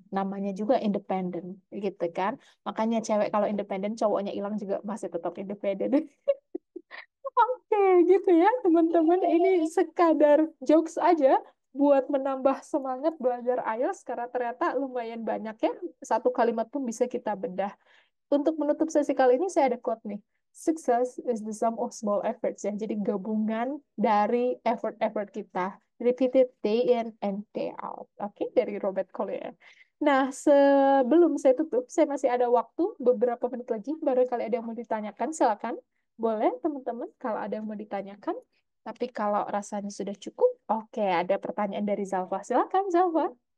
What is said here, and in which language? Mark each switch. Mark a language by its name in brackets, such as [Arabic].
[Indonesian] Namanya juga independent, gitu kan? Makanya cewek kalau independent, cowoknya hilang juga masih tetap independent. Oke, gitu ya teman-teman. Ini sekadar jokes aja buat menambah semangat belajar IELTS karena ternyata lumayan banyak ya. Satu kalimat pun bisa kita bedah. Untuk menutup sesi kali ini saya ada quote nih. [English] Success is the sum of small efforts ya. [Indonesian] Jadi gabungan dari effort-effort kita. [English] Repeated day in and day out. [Indonesian] Oke, dari Robert Collier. Nah, sebelum saya tutup, saya masih ada waktu beberapa menit lagi. Barangkali ada yang mau ditanyakan, silakan. Boleh, teman-teman, kalau ada yang mau ditanyakan. Tapi kalau rasanya sudah cukup, oke, ada pertanyaan dari Zalfa. Silakan, Zalfa.